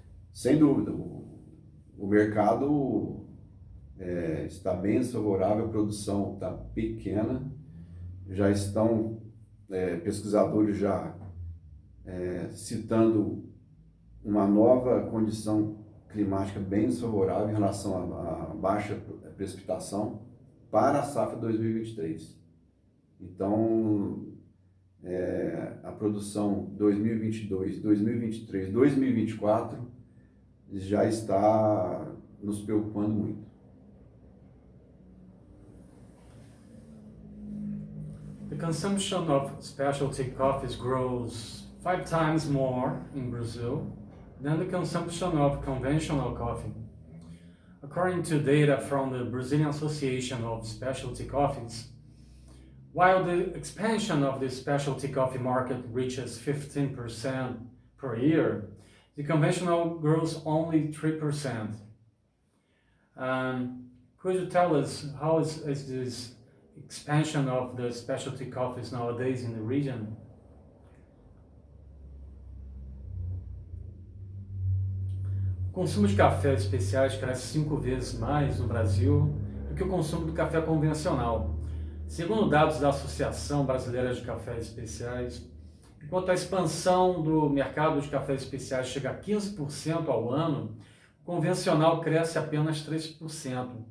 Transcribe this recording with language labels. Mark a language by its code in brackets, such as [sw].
[pt] Sem dúvida, o mercado está bem desfavorável, a produção está pequena, já estão pesquisadores já citando uma nova condição climática bem desfavorável em relação à baixa precipitação para a safra 2023. Então, a produção 2022, 2023, 2024 já está nos preocupando muito. [en] The consumption of specialty coffees grows 5 times more in Brazil than the consumption of conventional coffee. According to data from the Brazilian Association of Specialty Coffees, while the expansion of the specialty coffee market reaches 15% per year, the conventional grows only 3%. Could you tell us how is this expansion of the specialty coffees nowadays in the region? [pt] O consumo de cafés especiais cresce 5 vezes mais no Brasil do que o consumo do café convencional. Segundo dados da Associação Brasileira de Cafés Especiais, enquanto a expansão do mercado de cafés especiais chega a 15% ao ano, o convencional cresce apenas 3%.